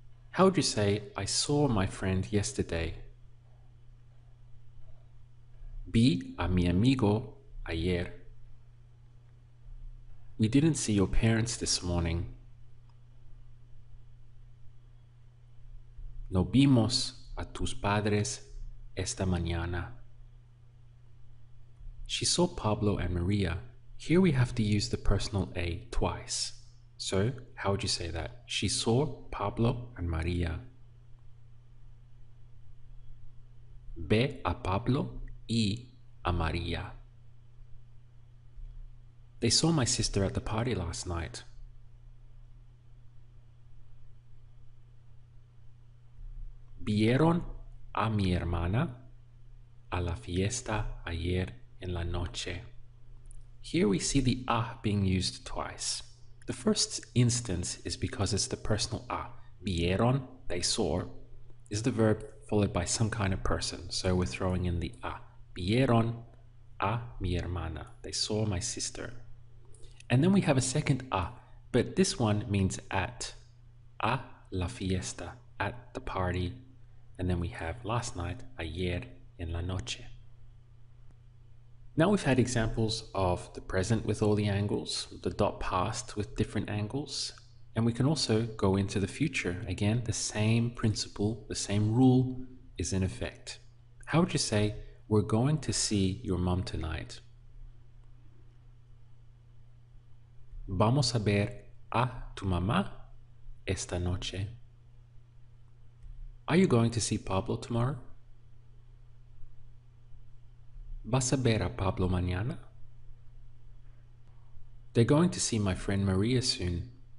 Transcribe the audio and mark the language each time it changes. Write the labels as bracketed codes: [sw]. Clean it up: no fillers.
[en] How would you say, I saw my friend yesterday? [es] Vi a mi amigo ayer. [en] We didn't see your parents this morning. [es] No vimos a tus padres esta mañana. [en] She saw Pablo and Maria. Here we have to use the personal a twice. So, how would you say that? She saw Pablo and Maria. [es] Ve a Pablo y a Maria. [en] They saw my sister at the party last night. [es] Vieron a mi hermana a la fiesta ayer en la noche. [en] Here we see the a being used twice. The first instance is because it's the personal a. [es] Vieron, [en] they saw, is the verb followed by some kind of person. So we're throwing in the a. [es] Vieron a mi hermana. [en] They saw my sister. And then we have a second a, but this one means at. [es] A la fiesta, [en] at the party. And then we have last night, [es] ayer en la noche. [en] Now we've had examples of the present with all the angles, the dot past with different angles, and we can also go into the future. Again, the same principle, the same rule is in effect. How would you say, we're going to see your mom tonight? [es] Vamos a ver a tu mamá esta noche. [en] Are you going to see Pablo tomorrow? [es] ¿Vas a ver a Pablo mañana? [en] They're going to see my friend Maria soon.